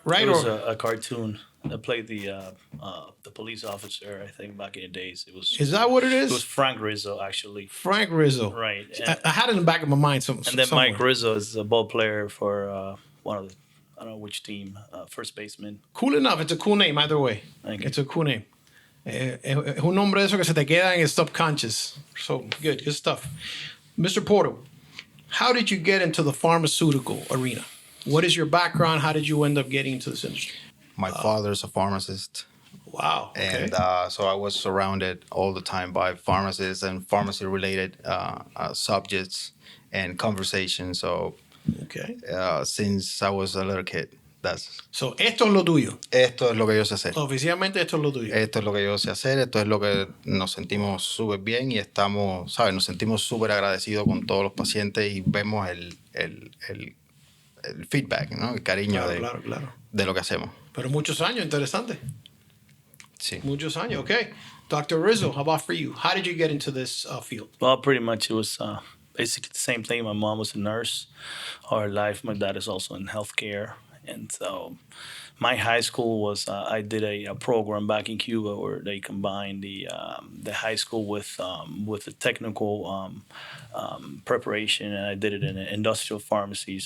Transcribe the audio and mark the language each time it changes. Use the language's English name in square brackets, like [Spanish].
[English] It was a cartoon that played the police officer, I think, back in the days. Is that what it is? It was Frank Rizzo, actually. Frank Rizzo. Right. I had it in the back of my mind. And then somewhere. Mike Rizzo is a ball player for one of the, I don't know which team, first baseman. Cool enough. It's a cool name either way. It's a cool name. [Spanish] Es un nombre de eso que se te queda en el subconscious. [English] So, good stuff. Mr. Porto, how did you get into the pharmaceutical arena? What is your background? How did you end up getting into this industry? My father's a pharmacist. Wow. Okay. And so I was surrounded all the time by pharmacists and pharmacy-related subjects and conversations. So since I was a little kid. [Spanish] So, esto es lo tuyo. Esto es lo que yo sé hacer. Oficialmente esto es lo tuyo. Esto es lo que yo sé hacer, esto es lo que nos sentimos súper bien y estamos, ¿sabes? Nos sentimos súper agradecidos con todos los pacientes y vemos el feedback, ¿no? El cariño claro. De lo que hacemos. Pero muchos años, interesante. Sí. Muchos años, [English] okay. Dr. Rizzo, how about for you? How did you get into this field? Well, pretty much it was basically the same thing. My mom was a nurse all her life. My dad is also in healthcare. And so my high school was, I did a program back in Cuba where they combined the high school with the technical preparation, and I did it in an industrial pharmacy.